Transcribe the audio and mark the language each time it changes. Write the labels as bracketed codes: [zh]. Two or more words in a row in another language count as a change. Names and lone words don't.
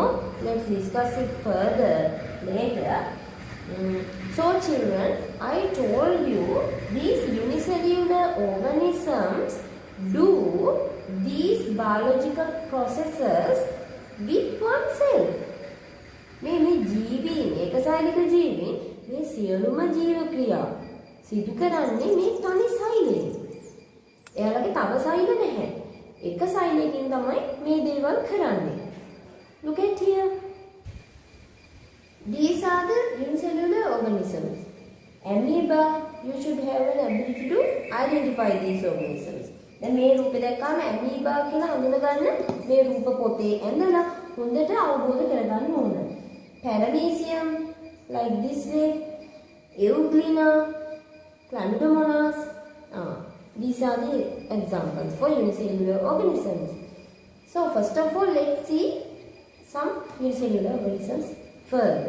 [en] Let's discuss it further later. So children, I told you these unicellular organisms do these biological processes with one cell. [si] මේ ජීවීන් ඒකසෛලික ජීවීන් මේ සියලුම ජීව ක්‍රියා සිදු කරන්නේ මේ තනි සෛලයෙන්. එයාලගේ තව සෛල නැහැ. එක සෛලයකින් තමයි මේ දේවල් කරන්නේ. [en] Look at here. These are the unicellular organisms. Amoeba, you should have an ability to identify these organisms. [si] දැන් මේ රූපේ දැක්කම amoeba කියලා හඳුනගන්න මේ රූප පොතේ ඇඳලා හොඳට අවබෝධ කරගන්න ඕන. [en] Paramecium, like this way. Euglena, chlamydomonas. These are the examples for unicellular organisms. So first of all, let's see some unicellular organisms further.